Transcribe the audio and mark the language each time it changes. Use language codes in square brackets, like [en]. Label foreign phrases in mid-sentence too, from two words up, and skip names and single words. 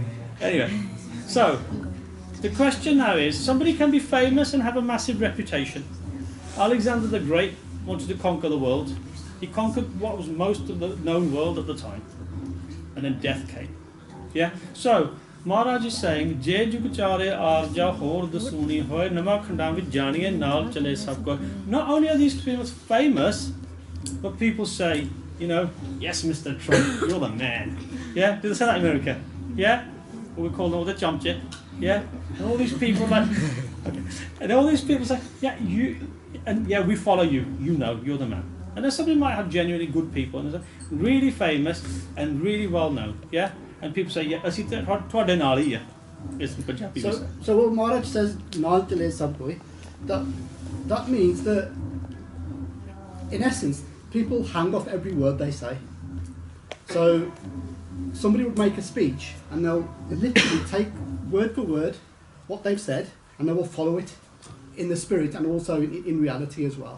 [en] Anyway, so the question now is, somebody can be famous and have a massive reputation. Alexander the Great wanted to conquer the world. He conquered what was most of the known world at the time. And then death came. Yeah? So, Maharaj is saying, [pa] ਜੇ ਜੁਗ ਚਾਰੇ ਆਰਜਾ ਹੋਰ ਦਸੂਣੀ ਹੋਇ ਨਵਾ ਖੰਡਾ ਵਿਚਿ ਜਾਣੀਐ ਨਾਲਿ ਚਲੈ ਸਭੁ ਕੋਇ. [en] Not only are these people famous, but people say, you know, yes, Mr. Trump, you're the man. Yeah? Do they say that in America? Yeah? Or we call them all the chumchit. Yeah? And all these people like, okay. And all these people say, yeah, yeah, we follow you. You know, you're the man. And then somebody might have genuinely good people, and they're really famous and really well known. Yeah? And people say, yeah, [pa] asi ਤੁਹਾਡੇ ਨਾਲ ਹੀ ਹੈ. [en] It's the Punjabi. So what Maharaj says, [pa] ਨਾਲਿ ਚਲੈ ਸਭੁ ਕੋਇ, [en] that means that, in essence, people hang off every word they say. So somebody would make a speech, and they'll literally take word for word what they've said, and they will follow it in the spirit and also in reality as well.